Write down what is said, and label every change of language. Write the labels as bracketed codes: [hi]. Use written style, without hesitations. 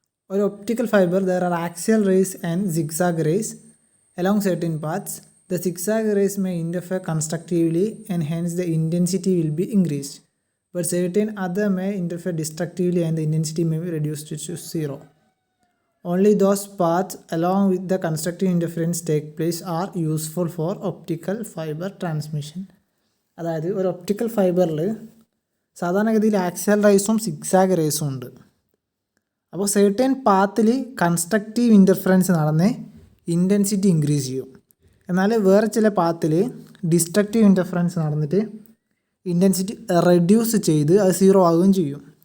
[en] ഒരു optical fibre there are axial rays and zigzag rays along certain paths. The zigzag rays may interfere constructively and hence the intensity will be increased, but certain other may interfere destructively and the intensity may be reduced to zero. Only those paths along with the constructive interference take place are useful for optical fiber transmission. [ml] അതായത് ഒരു optical ഫൈബറിൽ സാധാരണഗതിയിൽ axial റേസും zigzag റേസും ഉണ്ട്. അപ്പോൾ certain പാത്തിൽ constructive interference നടന്ന് intensity increase ചെയ്യും. എന്നാൽ വേറെ ചില പാത്തിൽ ഡിസ്ട്രക്റ്റീവ് ഇൻ്റർഫറൻസ് നടന്നിട്ട് ഇൻറ്റൻസിറ്റി റെഡ്യൂസ് ചെയ്ത് അത് സീറോ ആവുകയും ചെയ്യും.